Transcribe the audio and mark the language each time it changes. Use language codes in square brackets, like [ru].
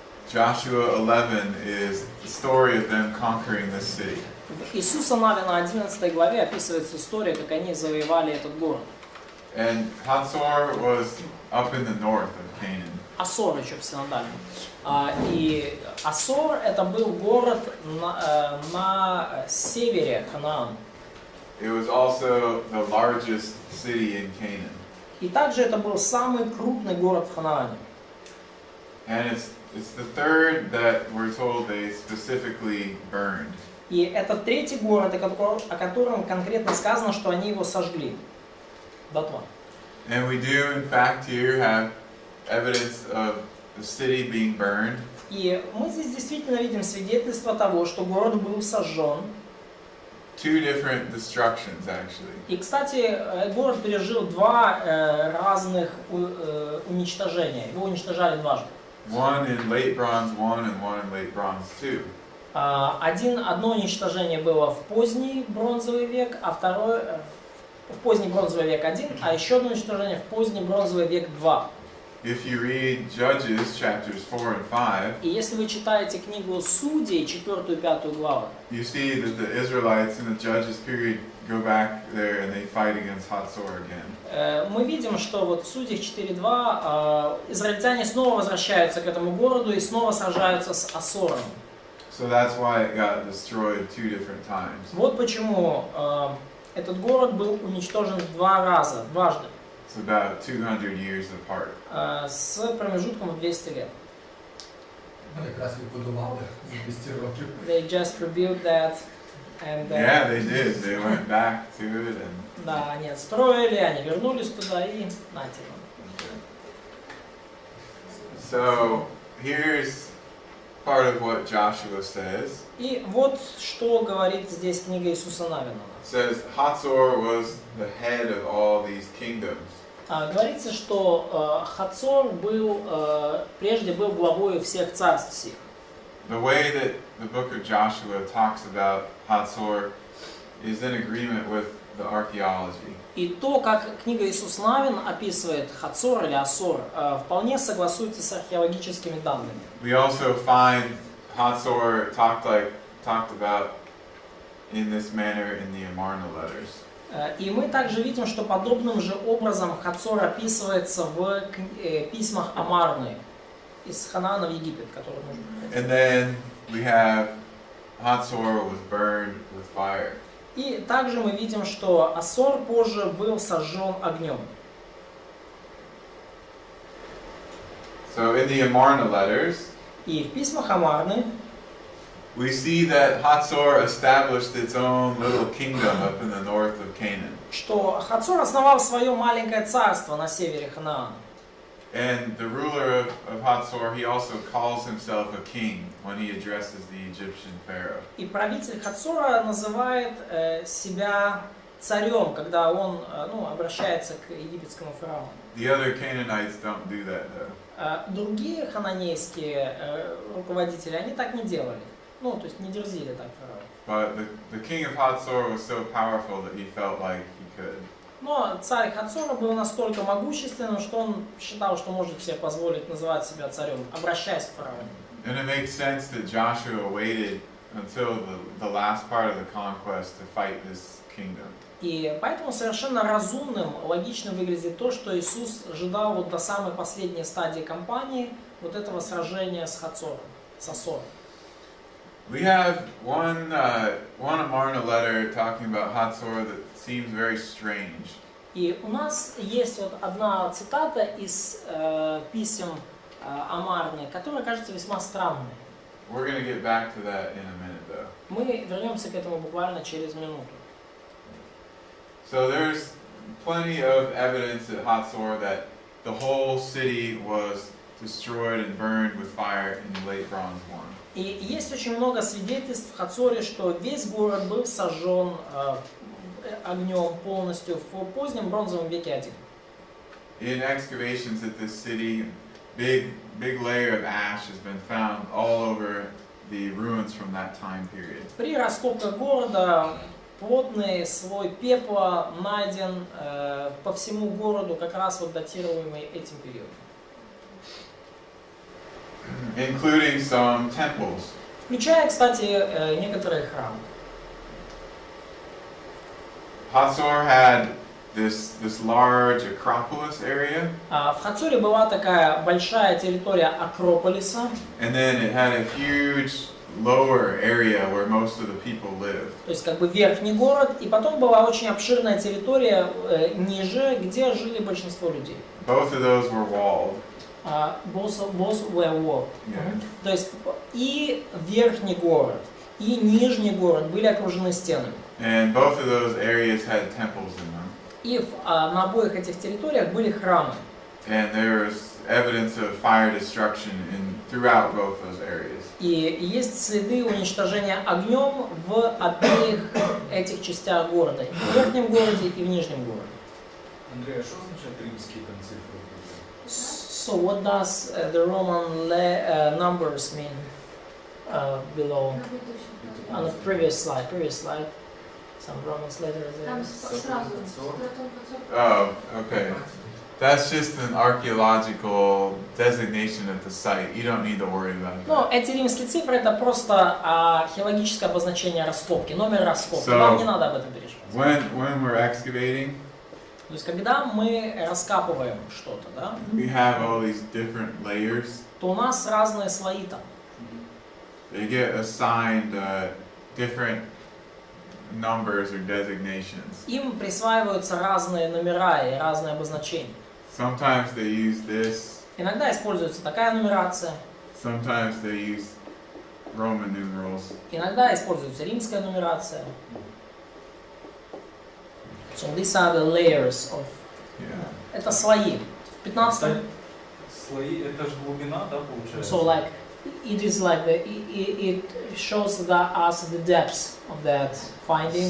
[en] Joshua 11 is the story of them conquering this city. [ru] В Иисуса Навина 11 главе описывается история, как они завоевали этот город. [en] And Hatzor was up in the north of Canaan. [ru] Асор еще в синодальном. И Асор это был город на севере Ханаана. [en] It was also the largest city in Canaan. [ru] И также это был самый крупный город в Ханаане. [en] And it's the third that we're told they specifically burned. [ru] И это третий город, о котором конкретно сказано, что они его сожгли. Дотла. [en] And we do, in fact, here have evidence of the city being burned. [ru] И мы здесь действительно видим свидетельство того, что город был сожжен. [en] Two different destructions, actually. [ru] И, кстати, город пережил два разных уничтожения. Его уничтожали дважды. [en] One in late Bronze 1 and one in late Bronze 2. [ru] Одно уничтожение было в поздний бронзовый век, а второе в поздний бронзовый век 1, а еще одно уничтожение в поздний бронзовый век 2. [en] If you read Judges chapters 4 and 5, [ru] И если вы читаете книгу Судей, 4 и 5 главы, [en] you see that the Israelites in the Judges period go back there and they fight against Hatzor again. [ru] мы видим, что вот в Судьях 4.2 израильтяне снова возвращаются к этому городу и снова сражаются с Асором. [en] So that's why it got destroyed two different times. [ru] Вот почему этот город был уничтожен два раза, дважды, [en] It's about 200 years apart. [ru] с промежутком в 200 лет. [uk] Якраз відбудували за 200 років. [en] They just rebuilt that, and Yeah, they did. They went back to it and [ru] да, они отстроили, они вернулись туда и нате. [en] so here's part of what Joshua says. [ru] И вот что говорит здесь книга Иисуса Навина. [en] It says Hatzor was the head of all these kingdoms. [ru] Говорится, что Хацор был, прежде был главой всех царств сих. [en] The way that the book of Joshua talks about Hatzor is in agreement with the archaeology. [ru] И то, как книга Иисус Навин описывает Хацор или Асор, вполне согласуется с археологическими данными. [en] We also find Hatzor talked about in this manner in the Amarna letters. [ru] И мы также видим, что подобным же образом Хацор описывается в письмах Амарны из Ханаана в Египет, который нужно. [en] And then we have Hatzor was burned with fire. [ru] И также мы видим, что Асор позже был сожжен огнем. [en] So in the Amarna letters, [ru] И в письмах Амарны [en] we see that Hatzor established its own little kingdom up in the north of Canaan. [ru] что Хацор основал свое маленькое царство на севере Ханаана. [en] And the ruler of Hatzor, he also calls himself a king when he addresses the Egyptian pharaoh. [ru] И правитель Хацора называет себя царем, когда он обращается к египетскому фараону. [en] The other Canaanites don't do that though. [ru] Другие хананейские руководители, они так не делали. То есть не дерзили так фараону. [en] But the king of Hatzor was so powerful that he felt like he could. [ru] Но царь Хацора был настолько могущественным, что он считал, что может себе позволить называть себя царем, обращаясь к фараону. [en] And it makes sense that Joshua waited until the last part of the conquest to fight this kingdom. [ru] И поэтому совершенно разумным, логичным выглядит то, что Иисус ожидал вот до самой последней стадии кампании вот этого сражения с Хацором, с Асором. [en] We have one Amarna letter talking about Hatzor that seems very strange. [ru] И у нас есть вот одна цитата из писем Амарны, которая кажется весьма странной. [en] We're going to get back to that in a minute though. [ru] Мы вернемся к этому буквально через минуту. [en] So there's plenty of evidence at Hatzor that the whole city was destroyed and burned with fire in late Bronze 1. [ru] И есть очень много свидетельств в Хацоре, что весь город был сожжен огнем полностью в позднем бронзовом веке 1. [en] In excavations at this city, big layer of ash has been found all over the ruins from that time period. [ru] При раскопках города плотный слой пепла найден по всему городу, как раз вот датируемый этим периодом. Including some temples. Включая, кстати, некоторые храмы. [en] Hatzor had this large Acropolis area, [ru] В Хацоре была такая большая территория Акрополиса, [en] and then it had a huge lower area where most of the people lived. [ru] то есть как бы верхний город, и потом была очень обширная территория ниже, где жили большинство людей. [en] Both of those were walled. Both were walled. Yeah. [ru] То есть и верхний город, и нижний город были окружены стенами. [en] And both of those areas had temples in them. [ru] И на обоих этих территориях были храмы. [en] And there was evidence of fire destruction throughout both those areas. [ru] И есть следы уничтожения огнем в обеих этих частях города. И в верхнем городе, и в нижнем городе. Андрей, а что означают римские там цифры? [en] So what does the Roman numbers mean below? On the previous slide, some Roman letters there. [ru] Там сразу. [en] Oh, okay. That's just an archaeological designation at the site. You don't need to worry about [ru] Ну, [en] that. [ru] эти римские цифры это просто археологическое обозначение раскопки, номер раскопки. [en] So, [ru] Вам не надо об этом переживать. [en] When we're excavating, [ru] То есть, когда мы раскапываем что-то, да, [en] we have all these different layers. [ru] то у нас разные слои там. [en] They get assigned different numbers or designations. [ru] Им присваиваются разные номера и разные обозначения. [en] Sometimes they use this, [ru] Иногда используется такая нумерация, [en] sometimes they use Roman numerals. [ru] иногда используется римская нумерация. [en] So these are the layers of... Yeah. [ru] Это слои. В 15 Слои, это же глубина, да, получается? [en] So like it is like it shows us the depths of that finding.